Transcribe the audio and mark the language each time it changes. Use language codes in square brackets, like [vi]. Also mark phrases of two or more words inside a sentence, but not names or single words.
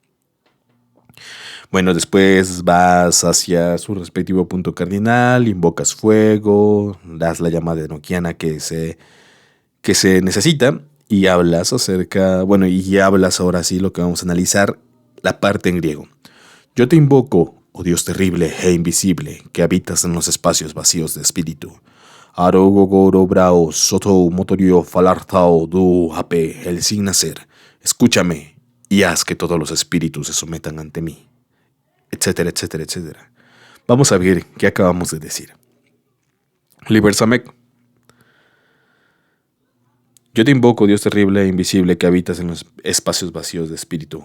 [es] Bueno, después vas hacia su respectivo punto cardinal, invocas fuego, das la llamada enoquiana que se necesita y hablas hablas ahora sí lo que vamos a analizar, la parte en griego. Yo te invoco, oh Dios terrible e invisible, que habitas en los espacios vacíos de espíritu. Arogogoro brao, soto motorio falartao du hape, el sin nacer. Escúchame y haz que todos los espíritus se sometan ante mí. Etcétera, etcétera, etcétera. Vamos a ver qué acabamos de decir. Liber Samek. Yo te invoco, Dios terrible e invisible, que habitas en los espacios vacíos de espíritu.